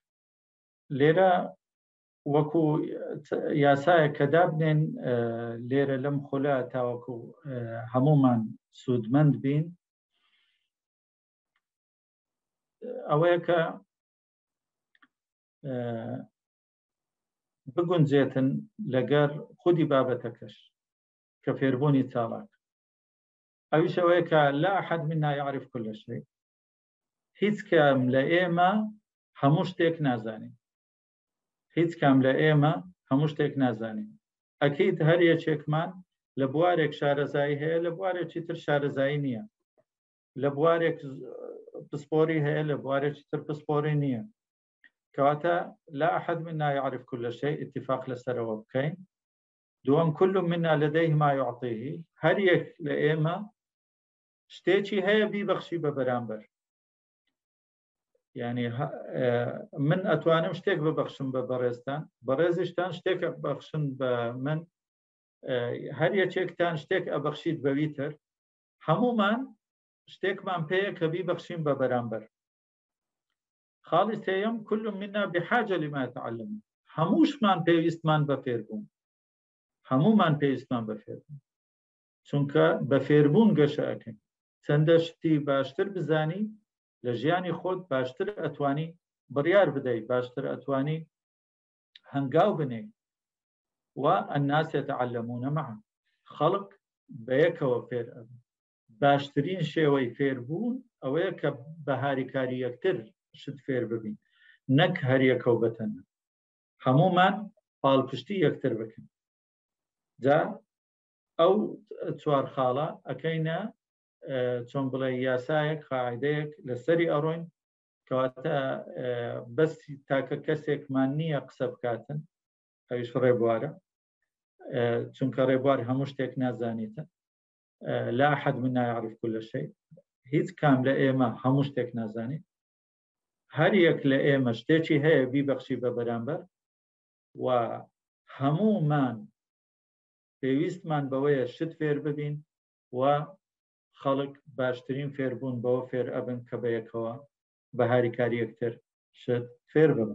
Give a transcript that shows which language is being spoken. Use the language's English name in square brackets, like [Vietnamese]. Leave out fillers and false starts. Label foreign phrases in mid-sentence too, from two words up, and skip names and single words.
[Central Kurdish] لێرە وەکو یاسایە کە دابنێن لێرە لەم خولە تاوەکو هەمومان سوودمەند بین، ئەوەیە کە بگونجێتن لەگەر خودی بابەتەکەش کە فێربوونی چالاک. ئەویش ئەوەیە کە [Arabic] لا ئەحەد منا یعرف كل شيء. [Central Kurdish] هیچ کەم لە ئێمە هەموو شتێک نازانین. هیچ کام لە ئێمە هەموو شتێک نازانین. ئەکەیت هەر یەکێکمان لە بوارێک شارەزایی هەیە، لە بوارێکی تر شارەزایی نییە، لە بوارێک پسپۆری هەیە، لە بوارێکی تر پسپۆری نییە. [Arabic] کەواتە لا ئەحەد منا یعرف كل شيء [Central Kurdish] اتفاق لەسەرەوە بکەین. [Arabic] دووەم كل منا لديه ما يعطيه. [Central Kurdish] هەر یەک لە ئێمە شتێکی هەیە بیبەخشی بە بەرامبەر. یعنی من ئەتوانم شتێک ببەخشم بە بەڕێزتان، بەڕێزیشتان شتێک بەخشن بە من، هەر یەکێکتان شتێک ئەبەخشیت بەوی تر، هەمومان شتێکمان پێیە کە بیبەخشین بە بەرامبەر. خاڵی سێیەم [Arabic] كل منا بحاجة لما يتعلم. [Central Kurdish] هەمووشمان پێویستمان بە فێربوون، هەمومان پێویستمان بە فێربوون، چونکە بە فێربوون گەشە ئەکەین. چەندە شتی باشتر بزانی لە ژیانی خۆت باشتر ئەتوانی بڕیار بدەیت، باشتر ئەتوانی هەنگاو بنێ. [Arabic] و الناس يتعلمون معا. [Central Kurdish] خەڵک بەیەکەوە فێر ئەبن. باشترین شێوەی فێربوون ئەوەیە کە بە هاریکاری یەکتر شت فێر ببین، نەک هەر یەکەو بەتەنە. هەمومان پاڵپشتی یەکتر بکەین. جا ئەو چوار خاڵە ئەکەینە چۆن بڵێ یاسایەک، قاعیدەیەک لەسەری ئەڕۆین، کەواتە بەسی تاکە کەسێکمان نییە قسە بکاتن، ئەویش ڕێبوارە، چونکە ڕێبوار هەموو شتێک نازانیتە. [Arabic] لا ئەحەد منا یعرف كل شيء. [Central Kurdish] هیچ کام لە ئێمە هەموو شتێک نازانیت. هەر یەک لە ئێمە شتێکی هەیە بیبەخشی بە بەرامبەر، و هەموومان پێویستمان بەوەیە شت فێر ببین و خەڵک باشترین فێربوون بەوە فێر ئەبن کە بەیەکەوە بە هاریکاری یەکتر شت فێر ببن.